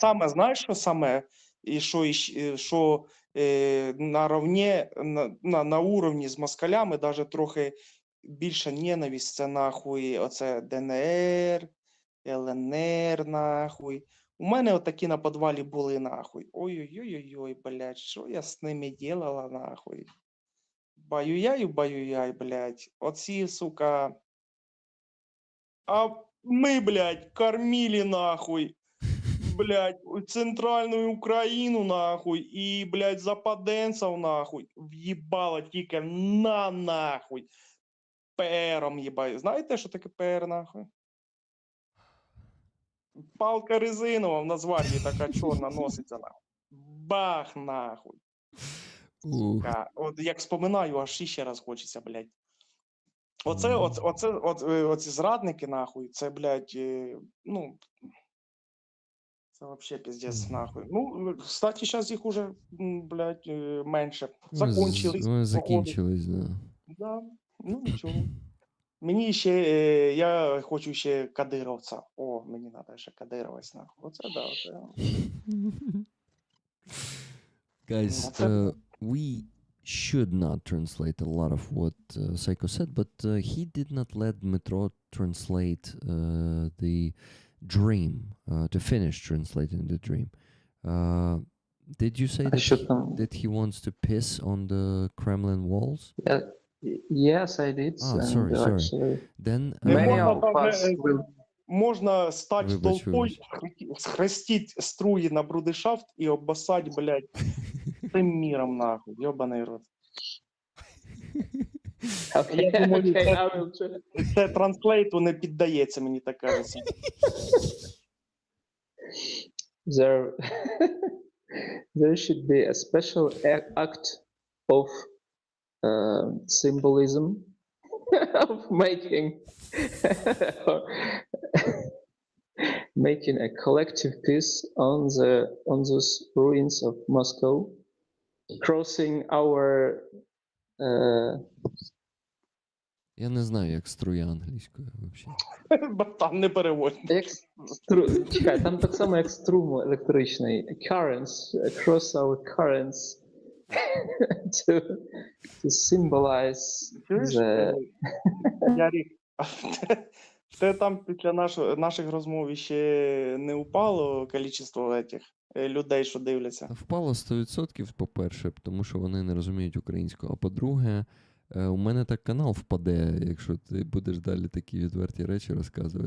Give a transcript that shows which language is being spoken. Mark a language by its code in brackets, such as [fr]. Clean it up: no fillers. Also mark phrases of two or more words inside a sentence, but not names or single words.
[uk] знаєш, що саме, і що наравне, на уровні з москалями даже трохи більша ненависть, це нахуй, оце ДНР, ЛНР, нахуй. У мене отакі на підвалі були, нахуй. Ой-ой-ой-ой, блядь, що я з ними делала, нахуй. Баю-яй, блядь. Оці, сука. А ми, блядь, кормили, нахуй. [ru] Блядь, центральную Украину, нахуй, и, [uk] блядь, западенцев, нахуй, въебало тільки нахуй, ПРом їбаю. Знаєте, що таке ПР, нахуй? Палка резинова в Нацгвардії така чорна носиться, нахуй. Бах, нахуй. Ух. От як споминаю, аж ще раз хочеться, блядь. Оці зрадники, нахуй, це, блядь, ну... Це вообще пиздец, нахуй. [ru] Ну, кстати, сейчас їх уже, блядь, менше. Закончились. [uk] Вони походу. закінчились, да. Да, ну нічого. Мені ще, я хочу ще кадировця. О, мені треба ще кадировець, нахуй. Оце да, оце. [en] Guys, we should not translate a lot of what Psycho said, but he did not let Dmitro translate the dream, to finish translating the dream. Did you say [uk] А що там? [en] that he wants to piss on the Kremlin walls? Yes, I did. Ah, sorry. Actually, Then many [uk] Можна [en] of us will. [uk] можна стати Вибач, толпою, схрестіть струї на брудершафт і обоссать, блядь, цим міром, нахуй. Йобаний рот. [en] Okay, [uk] Я думаю, [en] okay, I will try. [uk] Це транслейту не піддається, мені так кажеться. [en] There, there should be a special act of symbolism of making a collective peace on those ruins of Moscow, crossing our [uk] я не знаю, як струя англійською взагалі. Братан, не переводь. Чекай, там так само, як струм електричний. [en] Currents, across our currents to symbolize [uk] Чуєш? [en] the... [uk] Ярик, те там після наших розмов ще не упало кількість этих людей, що дивляться? Та впало 100%, по-перше, тому що вони не розуміють українську. А по-друге, у мене так канал впаде, якщо ти будеш далі такі відверті речі розказувати.